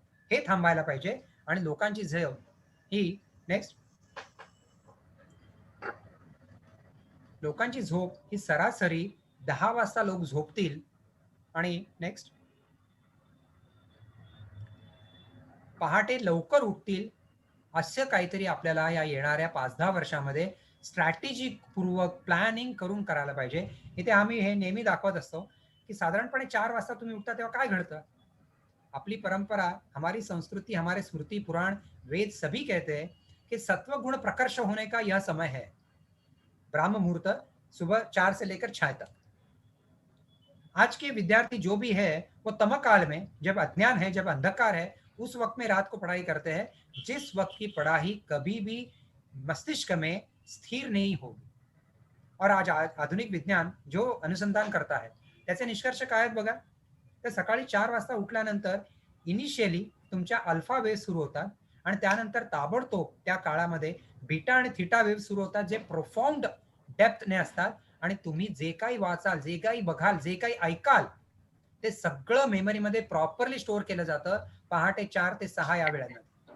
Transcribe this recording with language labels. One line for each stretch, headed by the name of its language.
Marathi: हे थांबायला पाहिजे आणि लोकांची झोप ही नेक्स्ट लोकांची झोप ही सरासरी 10 वाजता लोक झोपतील आणि नेक्स्ट पहाटे लवकर उठतील असं काहीतरी आपल्याला या येणाऱ्या 5-10 वर्षामध्ये स्ट्रॅटेजिक पूर्वक प्लॅनिंग करून करायला पाहिजे. इथे आम्ही हे नेहमी दाखवत असतो की साधारणपणे 4 वाजता तुम्ही उठता तेव्हा काय घडतं? आपली परंपरा,
Hindi: हमारी संस्कृति, हमारे स्मृति पुराण वेद सभी कहते हैं कि सत्व गुण प्रकर्ष होने का यह समय है, ब्राह्म मुहूर्त सुबह 4 से लेकर 6 तक. आज के विद्यार्थी जो भी है वो तम काल में, जब अज्ञान है, जब अंधकार है, उस वक्त में रात को पढ़ाई करते हैं, जिस वक्त की पढ़ाई कभी भी मस्तिष्क में स्थिर नहीं होगी. और आज आधुनिक विज्ञान जो अनुसंधान करता है
Marathi: त्याचे निष्कर्ष काय आहेत बघा. तर सकाळी 4 वाजता उठल्यानंतर इनिशियली तुमच्या अल्फा वेव्ह सुरू होतात आणि त्यानंतर ताबडतोब त्या काळामध्ये बीटा आणि थीटा वेव्ह सुरू होतात, जे प्रोफाउंड डेप्थने असतात आणि तुम्ही जे काही वाचाल, जे काही बघाल, जे काही ऐकाल ते सगळं मेमरीमध्ये प्रॉपरली स्टोअर केलं जातं पहाटे 4 ते 6 या वेळेमध्ये.